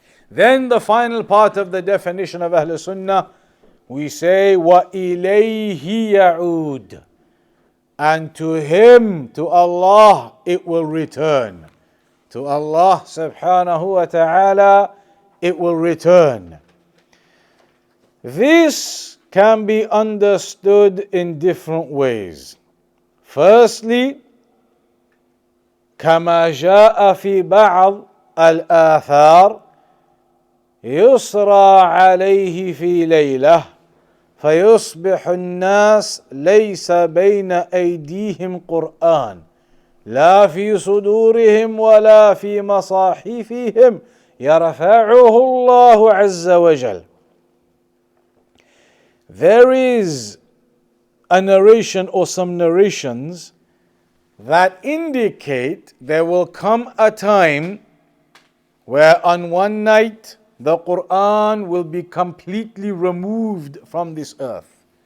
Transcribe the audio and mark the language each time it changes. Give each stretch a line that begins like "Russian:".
English: Then the final part of the definition of Ahl Sunnah, we say,
Arabic: وَإِلَيْهِ يَعُودُ,
English: and to Him, to Allah, it will return. To Allah subhanahu wa ta'ala, it will return. This can be understood in different ways.
Arabic: Firstly, كما جاء في بعض الآثار يسرى عليه في ليلة فيصبح الناس ليس بين أيديهم قرآن لا في صدورهم ولا في مصاحفهم يرفعه الله عز وجل.
English: There is a narration or some narrations that indicate there will come a time where on one night the Quran will be completely removed from this earth.